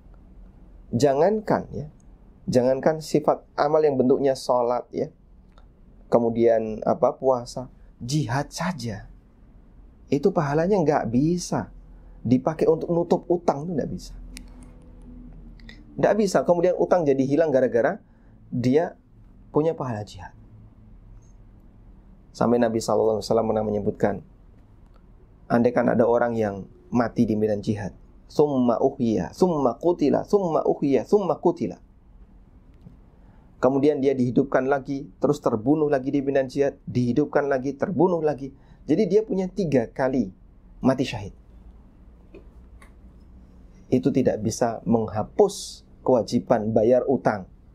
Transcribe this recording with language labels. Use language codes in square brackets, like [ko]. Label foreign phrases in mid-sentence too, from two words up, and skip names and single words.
[id] Jangankan sifat amal yang bentuknya sholat, ya, kemudian puasa, jihad saja, itu pahalanya nggak bisa dipakai untuk nutup utang, itu nggak bisa. Nggak bisa. Kemudian utang jadi hilang gara-gara dia punya pahala jihad. Sampai Nabi SAW pernah menyebutkan, andaikan ada orang yang mati di medan jihad, [ar] ثم أحيي، ثم قتل، ثم أحيي، ثم قتل, [id] kemudian dia dihidupkan lagi, terus terbunuh lagi di medan jihad, dihidupkan lagi, terbunuh lagi. Jadi dia punya 3 kali mati syahid. Itu tidak bisa menghapus kewajiban bayar utang.